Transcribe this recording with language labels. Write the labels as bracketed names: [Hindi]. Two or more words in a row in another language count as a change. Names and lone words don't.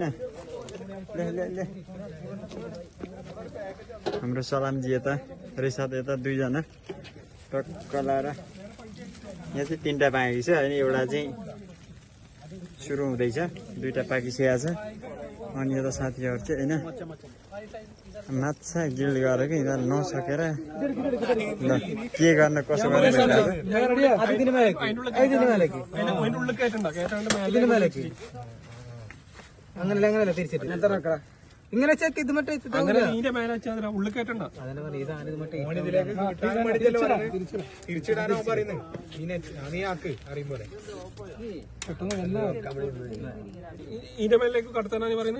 [Nepali] ले ले ले हाम्रो सलामजी यता, रिसाद यता, 2जना टक्क लाएर यहाँ चाहिँ 3टा बाँकी छ होइन, एउटा चाहिँ सुरु हुँदैछ, 2टा पाकिसकेको छ। अनि यता साथीहरू चाहिँ होइन माछा ग्रिल गरेको यिनीहरू नसकेर ल के गर्न कसो गर्ने [Malayalam] ഇങ്ങനെ ചെക്ക് ചെയ്ത് മറ്റേ ഇതിന്റെ മേലേക്ക് കടത്താനാണ് പറയുന്നത്.